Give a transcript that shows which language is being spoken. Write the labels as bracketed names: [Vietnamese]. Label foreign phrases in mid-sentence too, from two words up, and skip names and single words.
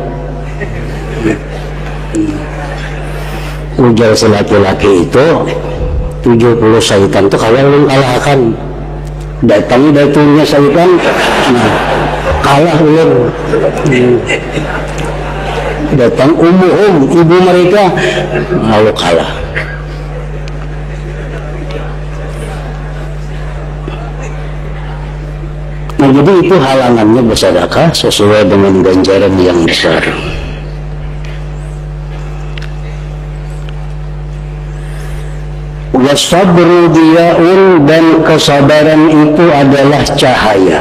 [Banjar] Ujar si laki-laki itu 70 syaitan itu kau yang kalahkan. Datangi datungnya syaitan, nah, kalah ulun. Datang ibu mereka lalu kalah. [Indonesian] Nah, jadi itu halangannya bersedekah sesuai dengan ganjaran yang besar. [Arabic] والصبر ضياء, [Indonesian] dan kesabaran itu adalah cahaya.